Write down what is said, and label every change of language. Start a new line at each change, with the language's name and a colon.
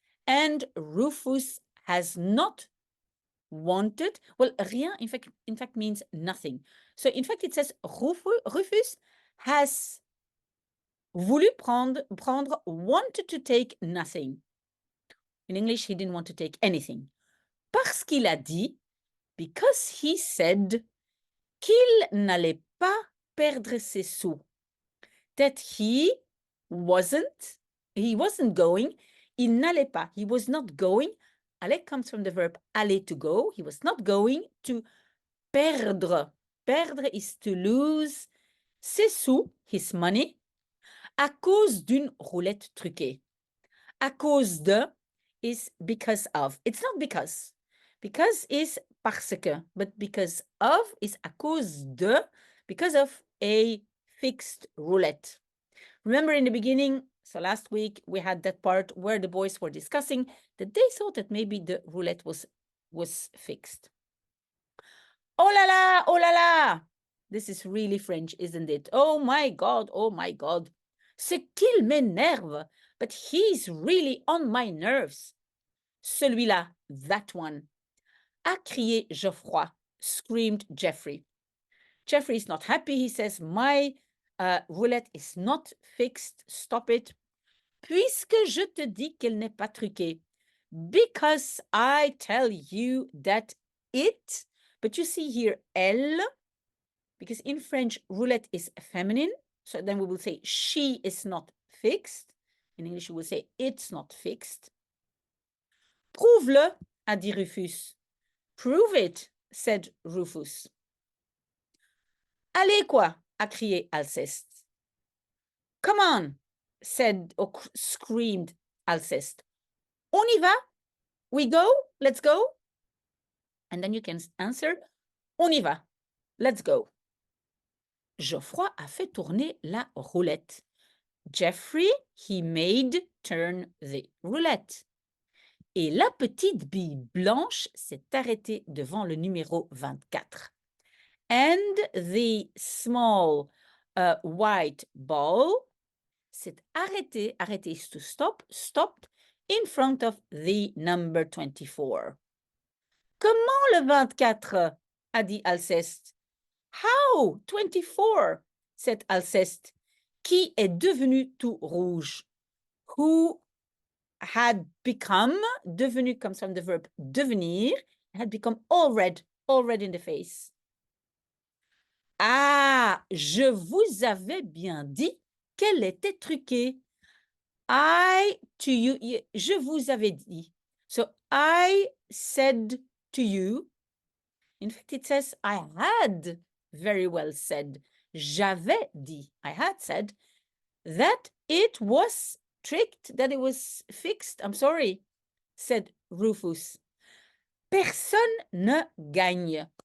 English: And Rufus has not wanted, well, rien in fact means nothing. So in fact it says Rufus has
French: voulu prendre,
English: wanted to take nothing. In English, he didn't want to take anything.
French: Parce qu'il a dit,
English: because he said
French: qu'il n'allait pas perdre ses sous.
English: That he wasn't going,
French: il n'allait pas,
English: he was not going. Aller comes from the verb aller, to go. He was not going to perdre.
French: Perdre
English: is to lose
French: ses sous,
English: his money,
French: à cause d'une roulette truquée. À cause de
English: is because of. It's not because. Because is
French: parce que,
English: but because of is
French: à cause de,
English: because of a fixed roulette. Remember in the beginning, so last week, we had that part where the boys were discussing that they thought that maybe the roulette was fixed. Oh la la, oh la la. This is really French, isn't it? Oh my God, oh my God.
French: C'est qu'il m'énerve,
English: but he's really on my nerves.
French: Celui-là,
English: that one.
French: A crié Geoffroy,
English: screamed Geoffrey. Geoffrey is not happy. He says, my roulette is not fixed. Stop it.
French: Puisque je te dis qu'elle n'est pas truquée.
English: Because I tell you that it, but you see here, elle, because in French, roulette is feminine. So then we will say, she is not fixed. In English, we will say, it's not fixed.
French: Prouve-le, a dit Rufus.
English: Prove it, said Rufus.
French: Allez quoi, a crié Alceste.
English: Come on, said or screamed Alceste.
French: On y va?
English: We go? Let's go? And then you can answer.
French: On y va.
English: Let's go.
French: Geoffroy a fait tourner la roulette.
English: Jeffrey, he made turn the roulette.
French: Et la petite bille blanche s'est arrêtée devant le numéro 24.
English: And the small white ball
French: s'est arrêté
English: is to stop, stopped in front of the number 24.
French: Comment le 24? A dit Alceste.
English: How 24?
French: C'est Alceste, qui est devenu tout rouge.
English: Who had become, devenu comes from the verb devenir, had become all red in the face.
French: Ah, je vous avais bien dit qu'elle était truquée.
English: I to you,
French: je vous avais dit.
English: So I said to you. In fact, it says I had very well said.
French: J'avais dit,
English: I had said, that it was tricked, that it was fixed. I'm sorry, said Rufus.
French: Personne ne gagne.